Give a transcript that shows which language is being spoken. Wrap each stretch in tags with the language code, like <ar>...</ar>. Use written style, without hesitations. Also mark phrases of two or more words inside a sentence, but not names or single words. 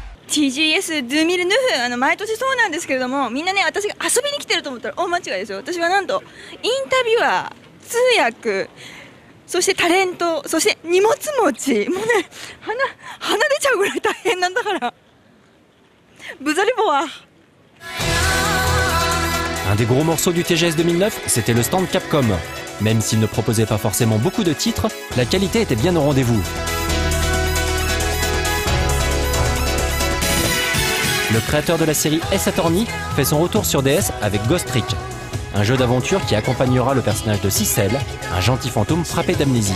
<ja>TGS2009 毎年そうなんですけれども、みんなね私が遊びに来てると思ったら大間違いですよ。私はなんとインタビュアー、通訳、そしてタレント、そして荷物持ち、もうね鼻出ちゃうぐらい大変なんだから。ブザリボア。</ja> <fr>Un des gros morceaux du TGS 2009, c'était le stand Capcom. Même s'il ne proposait pas forcément beaucoup de titres, la qualité était bien au rendez-vous. Le créateur de la série Ace Attorney fait son retour sur DS avec Ghost Trick, un jeu d'aventure qui accompagnera le personnage de Cicel, un gentil fantôme frappé d'amnésie.</fr>